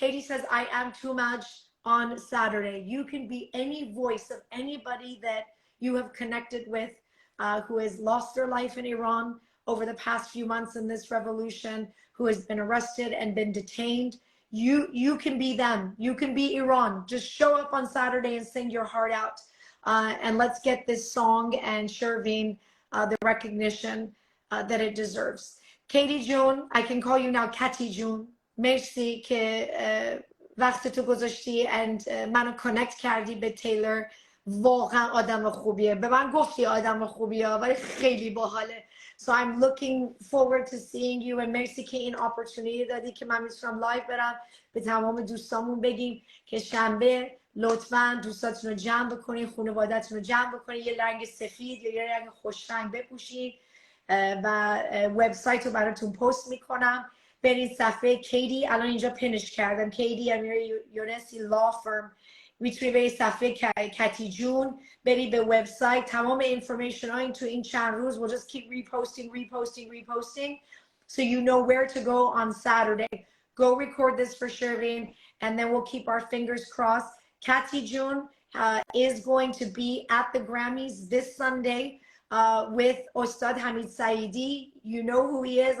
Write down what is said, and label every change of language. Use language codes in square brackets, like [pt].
[en] Katie says, I am too much on Saturday. You can be any voice of anybody that you have connected with who has lost their life in Iran over the past few months in this revolution, who has been arrested and been detained. You can be them. You can be Iran. Just show up on Saturday and sing your heart out. And let's get this song and Shervin the recognition that it deserves. Katie June, I can call you now Katy June. [fa] مرسی که وقت تو گذاشتی and منو کانکت کردی به تیلر. واقعا آدم خوبیه. به من گفتی آدم خوبیه ولی خیلی باحاله. [en] So I'm looking forward to seeing you and [fa] مرسی که این opportunity دادی که من میتونم لایو برم به تمام دوستامون بگیم که شنبه لطفاً دوستاتون رو جمع بکنید، خانواده‌تون رو جمع بکنید، یه رنگ سفید یا یه رنگ خوش رنگ بپوشید و وبسایت رو براتون پست میکنم. برید صفحه کیدی، الان اینجا پینش کردم، کیدی امیر یونسی لا فرم. میتونی برید صفحه کتی جون، برید به وبسایت. تمام اینفورمیشن ها تو این چند روز [en] we'll just keep reposting so you know where to go on Saturday. Go record this for Shervin and then we'll keep our fingers crossed. Kati June is going to be at the Grammys this Sunday with Ostad Hamid Saidi. You know who he is.